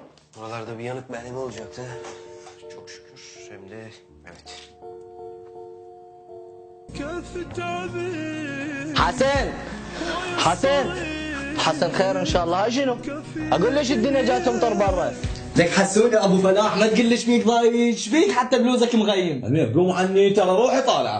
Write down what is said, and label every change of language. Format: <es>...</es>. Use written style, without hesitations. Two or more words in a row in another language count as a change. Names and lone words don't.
<tr>Buralarda bir yanık merhemi olacaktı. Çok şükür. Hem de evet.</tr> <ar>حسن حسن حسن خير ان شاء الله. هاي شنو؟ اقول ليش الدنيا جاي تمطر برا. لك حسوني ابو فلاح ما تقول لي ايش بيك ضايج، ايش بيك حتى بلوزك مغيم. امير قوم عني ترى روحي طالعه.</ar>